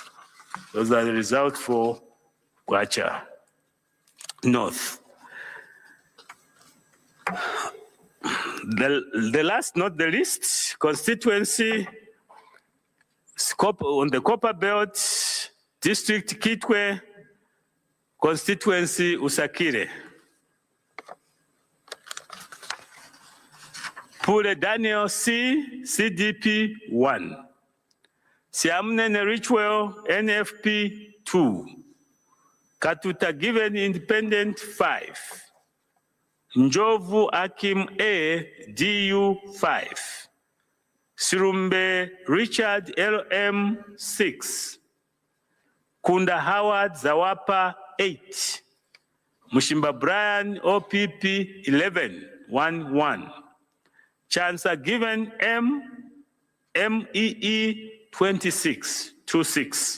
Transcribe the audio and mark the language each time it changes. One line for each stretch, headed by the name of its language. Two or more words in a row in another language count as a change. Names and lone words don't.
English: Those are the results for Bwacha North. The last, not the least, constituency on the Copper Belt, District Kitwe, constituency Usakire. Pule Daniel C, CDP 1. Siamnene Richwell, NFP 2. Katuta Given Independent 5. Njovu Akim A, DU 5. Sirumbe Richard LM 6. Kunda Howard Zawapa 8. Mushimba Brian OPP 11. Chancer Given M, MEE 26.